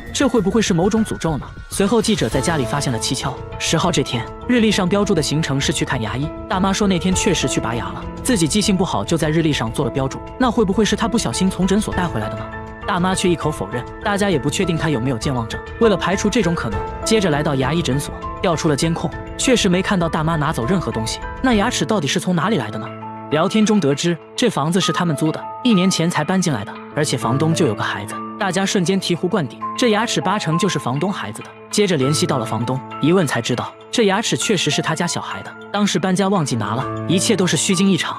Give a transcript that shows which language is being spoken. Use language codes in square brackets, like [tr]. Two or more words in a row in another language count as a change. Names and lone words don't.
[zh] 這會不會是某種詛咒呢？隨後記者在家裡發現了蹊蹺。10號這天，日曆上標注的行程是去看牙醫。大媽說那天確實去拔牙了，自己記性不好，就在日曆上做了標注。那會不會是她不小心從診所帶回來的呢？大媽卻一口否認，大家也不確定她有沒有健忘症。為了排除這種可能，接着來到牙醫診所，調出了監控，確實沒看到大媽拿走任何東西。那牙齒到底是從哪裡來的呢？聊天中得知，這房子是他們租的，1年前才搬進來的，而且房東就有個孩子。大家瞬間醍醐灌頂，這牙齒8成就是房東孩子的。接着聯繫到了房東，一問才知道，這牙齒確實是他家小孩的，當時搬家忘記拿了，一切都是虛驚一場。